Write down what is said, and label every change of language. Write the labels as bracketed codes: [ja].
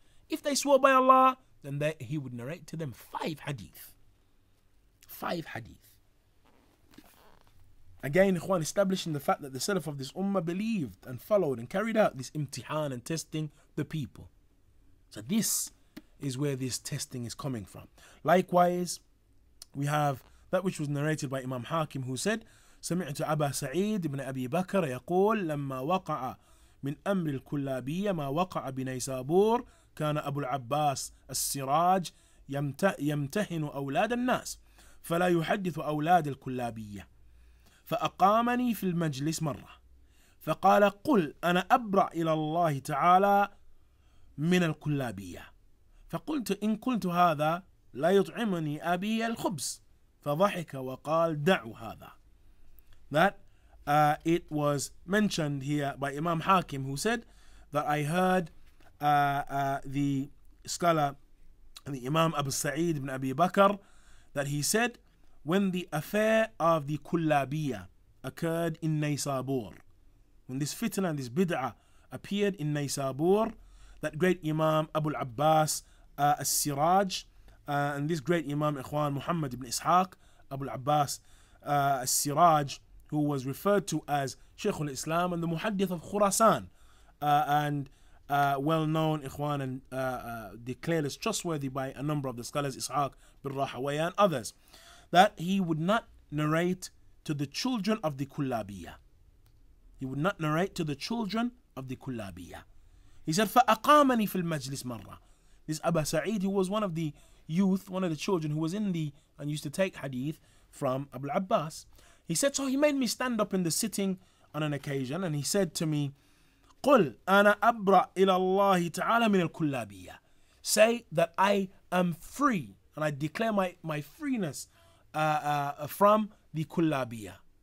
[en] If they swore by Allah, then he would narrate to them 5 hadith. 5 hadith. Again, ikhwan, establishing the fact that the Salaf of this ummah believed and followed and carried out this imtihan and testing the people. So this is where this testing is coming from. Likewise, we have that which was narrated by Imam Hakim, who said, [ar] سمعت أبا سعيد بن أبي بكر يقول لما وقع من أمر الكلابية ما وقع بنيسابور كان أبو العباس السراج يمتهن أولاد الناس فلا يحدث أولاد الكلابية فأقامني في المجلس مرة فقال قل أنا أبرأ إلى الله تعالى من الكلابية فقلت إن قلت هذا لا يطعمني أبي الخبز فضحك وقال دعوا هذا. [en] That it was mentioned here by Imam Hakim, who said that I heard the scholar, the Imam Abu Sa'id ibn Abi Bakr, that he said when the affair of the Kullabiyah occurred in Naysabur, when this fitna and this bid'ah appeared in Naysabur, that great Imam Abu al-Abbas al-Siraj and this great Imam Ikhwan Muhammad ibn Ishaq Abu al-Abbas al-Siraj, who was referred to as Shaykh al-Islam and the Muhaddith of Khurasan, and well known Ikhwan and declared as trustworthy by a number of the scholars, Ishaq bin Rahawayh and others, that he would not narrate to the children of the Kullabiyah. He would not narrate to the children of the Kullabiyah. He said, [ar] فَأَقَامَنِي فِي الْمَجْلِسِ مَرَّةً. [en] This Abu Sa'id, who was one of the youth, one of the children who was and used to take hadith from Abu Abbas, he said, so he made me stand up in the sitting on an occasion, and he said to me, [ar] قُلْ أَنَا أَبْرَأْ إِلَى اللَّهِ تَعَالَى مِنَ الْكُلَّابِيَّةِ. [en] Say that I am free, and I declare my freeness from the Kullabiyah.